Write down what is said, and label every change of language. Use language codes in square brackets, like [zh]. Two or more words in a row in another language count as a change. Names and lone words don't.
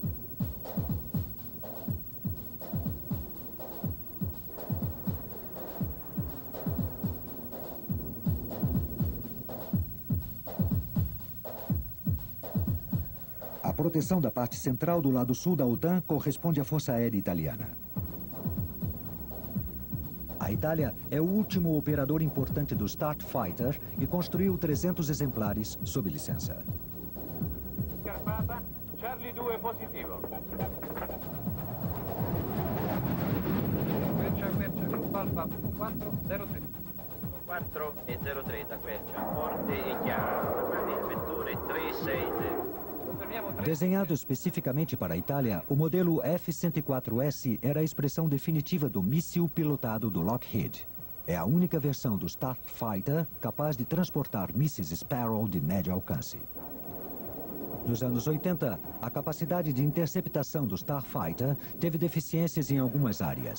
[pt] A proteção da parte central do lado sul da OTAN corresponde à Força Aérea Italiana. A Itália é o último operador importante do Starfighter e construiu 300 exemplares sob licença. [it] Scarpata, Charlie 2 positivo. Quercia, Gruppo Alfa 403. 403 da Quercia, forte e chiara. Guardi ispettore 360. [pt] Desenhado especificamente para a Itália, o modelo F-104S era a expressão definitiva do míssil pilotado do Lockheed. É a única versão do Starfighter capaz de transportar mísseis Sparrow de médio alcance. Nos anos 80, a capacidade de interceptação do Starfighter teve deficiências em algumas áreas.